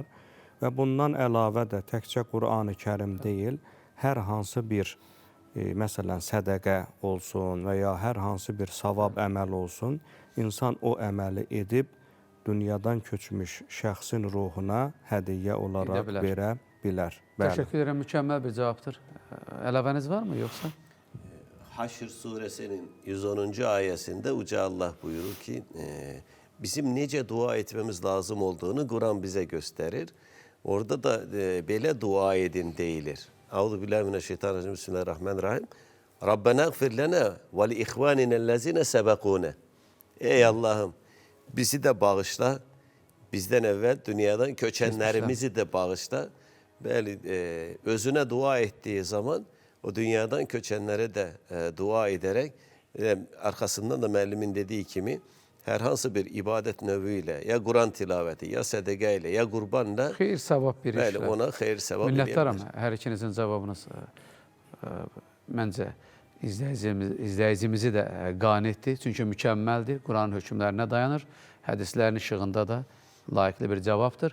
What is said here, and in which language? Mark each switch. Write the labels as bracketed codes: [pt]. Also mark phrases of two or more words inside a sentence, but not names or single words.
[az] Və bundan əlavə də təkcə Qur'an-ı Kərim deyil, hər hansı bir məsələn sədəqə olsun və ya hər hansı bir savab əməl olsun, insan o əməli edib dünyadan köçmüş şəxsin ruhuna hədiyyə olaraq verə bilər. Təşəkkür edirəm, mükəmməl bir cavabdır. Əlavəniz varmı yoxsa? Haşr suresinin 110. ayəsində Uca Allah buyurur ki, bizim necə dua etmemiz lazım olduğunu Kur'an [tr] bize gösterir. [az] Orada da belə dua edin deyilir. [ar] أعوذ بالله من الشيطان الرجيم. بسم الله الرحمن الرحيم. ربنا اغفر لنا ولإخواننا الذين سبقونا. [tr] Ey Allah'ım, bizi de bağışla, bizden evvel dünyadan köçenlerimizi de bağışla. Böyle özüne dua ettiği zaman o dünyadan köçenlere de dua ederek arkasından da [az] müəllimin dediği kimi hər hansı bir [tr] ibadet növüyle ya Kur'an tilaveti ya sədəqə ya qurbanla [az] xeyir savab bir işlə. Ona xeyir savab minnətdaram. Hər ikinizin cavabınız məncə izləyicimizi də qane etdi. Çünki mükəmməldir. Quranın hökmlərinə dayanır. Hədislərin işığında da layiqli bir cavabdır.